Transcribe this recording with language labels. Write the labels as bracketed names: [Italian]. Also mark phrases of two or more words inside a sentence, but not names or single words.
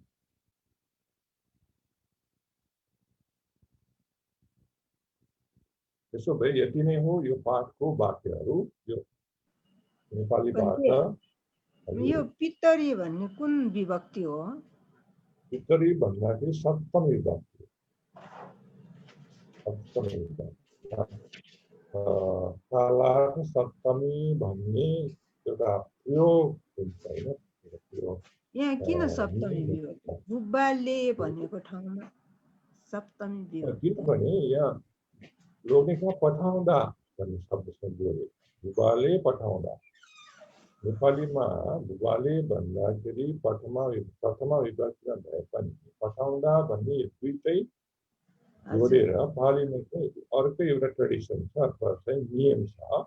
[Nepali] त्यसो भए यति नै हो यो पाठको वाक्यहरू। यो नेपाली भाषा यो पितरी भन्ने कुन विभक्ति हो? पितरी भन्दाखेरि सप्तमी विभक्ति। सप्तमी विभक्ति कालार्थ सप्तमी भन्ने एउटा प्रयोग हुन्छ हैन? यहाँ किन सप्तमी विभक्ति? बुबाले भनेको ठाउँमा सप्तमी विभक्ति किनभने यहाँ लोग्नेका पठाउँदा भन्ने शब्दसँग जोडे बुबाले पठाउँदा। नेपालीमा बुबाले भन्दाखेरि प्रथमा विभक्तिमा भए पनि पठाउँदा भन्ने दुईटै जोडेर पालीमा चाहिँ अर्कै एउटा ट्रेडिसन छ अथवा चाहिँ नियम छ।